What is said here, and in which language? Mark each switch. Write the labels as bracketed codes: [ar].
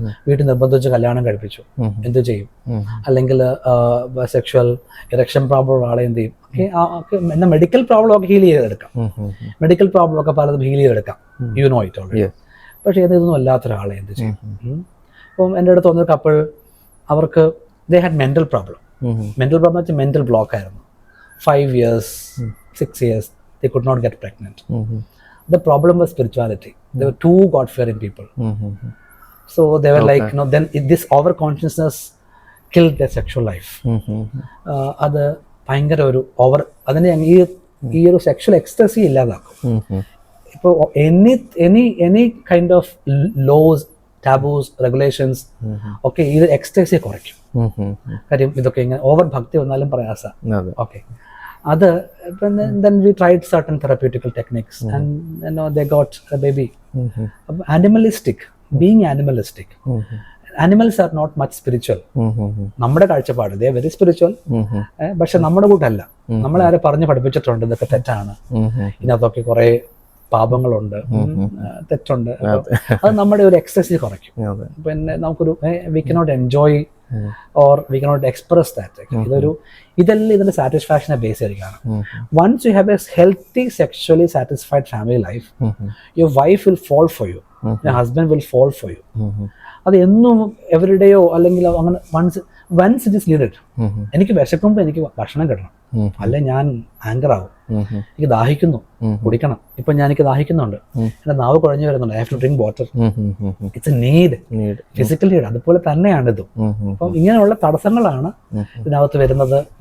[ml] വീട്ടിൽ നിർബന്ധിച്ച് കല്യാണം കഴിപ്പിച്ചു, എന്ത് ചെയ്യും? അല്ലെങ്കിൽ സെക്ഷുവൽ ഇറക്ഷൻ പ്രോബ്ലം ഉള്ള ആളെ എന്ത് ചെയ്യും? എന്നാൽ മെഡിക്കൽ പ്രോബ്ലം ഒക്കെ ഹീൽ ചെയ്തെടുക്കാം. മെഡിക്കൽ പ്രോബ്ലം ഒക്കെ പലതും ഹീൽ ചെയ്തെടുക്കാം, [en] You know it already. [ml] പക്ഷേ ഇതൊന്നും അല്ലാത്ത ഒരാളെ എന്ത് ചെയ്യും? ഇപ്പം എൻ്റെ അടുത്ത് വന്നൊരു കപ്പിൾ, അവർക്ക് [en] They had mental problem. [ml] Mental problem വെച്ചാൽ മെന്റൽ ബ്ലോക്ക് ആയിരുന്നു. [en] 5 years, 6 years they could not get pregnant. The problem was spirituality. They were too God-fearing people. So they were like, you know, then this over-consciousness killed their sexual life. [ml] അത് ഭയങ്കര ഒരു over, അതിനെ ഈ ഒരു sexual ecstasy ഇല്ലാതാക്കും. ഇപ്പോൾ [en] any kind of laws, [ml] taboos, regulations ഒക്കെ ഇത് എക്സ്റ്റസി കുറയ്ക്കും. കാര്യം ഇതൊക്കെ ഇങ്ങനെ ഓവർ ഭക്തി വന്നാലും പ്രയാസം. [en] Okay, അത് then we tried certain therapeutical techniques and you know they got a baby. Animalistic, being animalistic. Animals are not much spiritual. [ml] നമ്മുടെ കാഴ്ചപ്പാട് [en] they are very spiritual. [ml] പക്ഷെ നമ്മുടെ കൂട്ടല്ല. നമ്മളെ ആരെ പറഞ്ഞ് പഠിപ്പിച്ചിട്ടുണ്ട് ഇതൊക്കെ തെറ്റാണ്, ഇതിനകത്തൊക്കെ കുറെ പാപങ്ങളുണ്ട്, തെറ്റുണ്ട്. അത് നമ്മുടെ ഒരു എക്സസൈസ് കുറയ്ക്കും. പിന്നെ നമുക്കൊരു [en] we cannot enjoy or we cannot express that. [ml] ഇതെല്ലാം ഇതിന്റെ സാറ്റിസ്ഫാക്ഷനെ ബേസ് ചെയ്തിരിക്കുകയാണ്. [en] Once you have a healthy sexually satisfied family life, your wife will fall for you, your husband will fall for you. [ml] അത് എന്നും എവരിഡേയോ അല്ലെങ്കിൽ അങ്ങനെ [en] once it is needed. [ml] എനിക്ക് വിശക്കുമ്പോൾ എനിക്ക് ഭക്ഷണം കിട്ടണം, അല്ലെ ഞാൻ ആങ്കർ ആവും. എനിക്ക് ദാഹിക്കുന്നു, കുടിക്കണം. ഇപ്പൊ എനിക്ക് ദാഹിക്കുന്നുണ്ട്, എന്റെ നാവ് കുഴഞ്ഞു വരുന്നുണ്ട്, [en] I have to drink water. It's a need, physical need. [ml] അതുപോലെ തന്നെയാണ് ഇതും. അപ്പം ഇങ്ങനെയുള്ള തടസ്സങ്ങളാണ് ഇതിനകത്ത് വരുന്നത്.